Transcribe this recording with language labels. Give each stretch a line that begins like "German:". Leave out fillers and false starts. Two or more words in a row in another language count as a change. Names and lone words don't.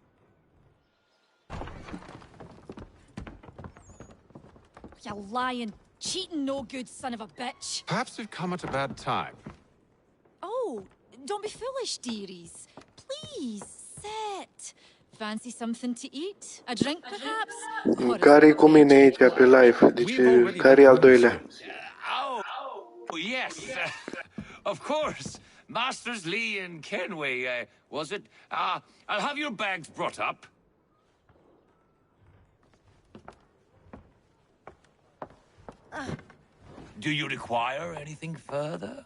English: You lying Cheating no good, son of a bitch. Perhaps we've come at a bad time. Oh, don't be foolish, dearies. Please, sit. Fancy something to eat? A drink, perhaps?
Romanian: Care-i cu mine aici pe live? Deci, care-i al doilea?
English: Oh, yes. Of course. Masters Lee and Kenway, was it? I'll have your bags brought up. Do you require anything further?